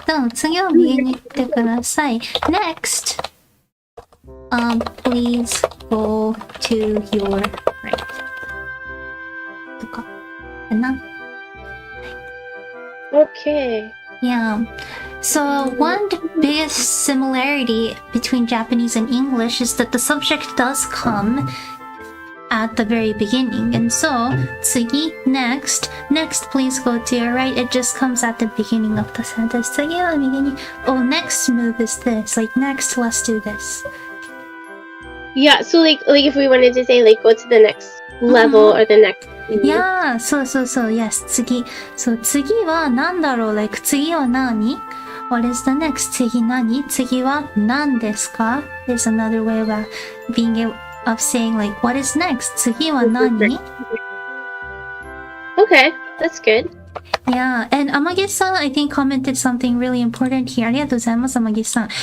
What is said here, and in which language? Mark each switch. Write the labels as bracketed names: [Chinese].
[Japanese] 次は右に行ってください。 [English] Next, please go to your right. [Japanese] とか。かな。 [English] Okay. Yeah. So one biggest similarity between Japanese and English is that the subject does come at the very beginning. And so, 次, next, please go to your right. It just comes at the beginning of the sentence. [Japanese] 次は右に, [English] oh, next move is this. Like, next, let's do this. Yeah, so like if we wanted to say like go to the next level or the next. Yeah, [Japanese] そうそうそう。 [English] Yes, 次。 [Japanese] そう、次は何だろう [English] Like, [Japanese] 次は何 [English] What is the next? [Japanese] 次何次は何ですか [English] There's another way of being able of saying like, what is next? [Japanese] 次は何 [English] Okay, that's good. Yeah, and Amagi-san, I think, commented something really important here. [Japanese] ありがとうございます、 [English] Amagi-san.